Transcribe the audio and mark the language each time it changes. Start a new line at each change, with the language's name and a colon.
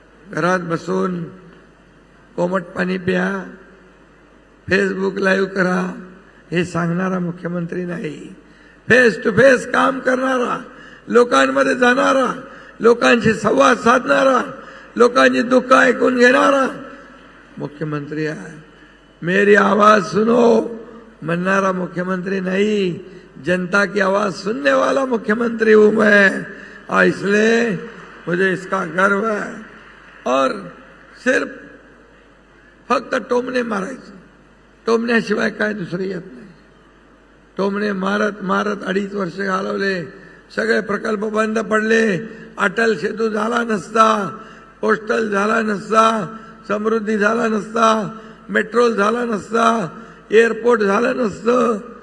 Marathi: घरात बसून कोमट पाणी प्या, फेसबुक लाईव्ह करा, हे सांगणारा मुख्यमंत्री नाही। फेस टू फेस काम करणारा, लोकांमध्ये जाणारा, लोकांशी संवाद साधणारा, लोकांची दुःख ऐकून घेणारा मुख्यमंत्री आहे।
Hindi: मेरी आवाज सुनो
Marathi: म्हणणारा
Hindi: मुख्यमंत्री नहीं, जनता की आवाज सुनने वाला मुख्यमंत्री हूं मैं। और इसलिए मुझे इसका गर्व है। और सिर्फ
Marathi: फक्त टोमणे मारायचं, टोमण्याशिवाय काय दुसरं येत नाही। टोमणे मारत मारत 2.5 वर्ष घालवले, सगळे प्रकल्प बंद पडले। अटल सेतू झाला नसता, पोस्टल झाला नसता, समृद्धी झाला नसता, मेट्रो झाला नसता, एअरपोर्ट झालं नसतं।